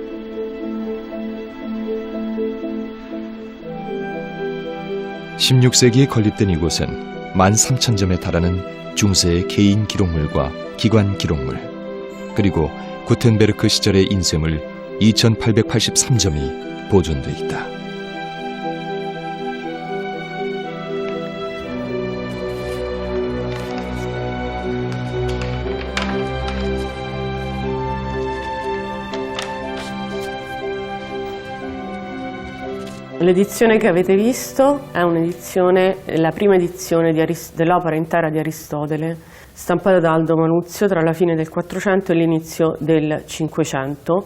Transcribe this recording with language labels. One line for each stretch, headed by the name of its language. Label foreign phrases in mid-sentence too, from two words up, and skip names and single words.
Korean: (16세기에) 건립된 이곳은 13,000점에 달하는 중세의 개인 기록물과 기관 기록물, 그리고 구텐베르크 시절의 인쇄물 2,883점이 보존돼 있다.
Italian: L'edizione che avete visto è un'edizione, la prima edizione dell'opera intera di Aristotele, stampata da Aldo Manuzio tra la fine del 400 e l'inizio del 500.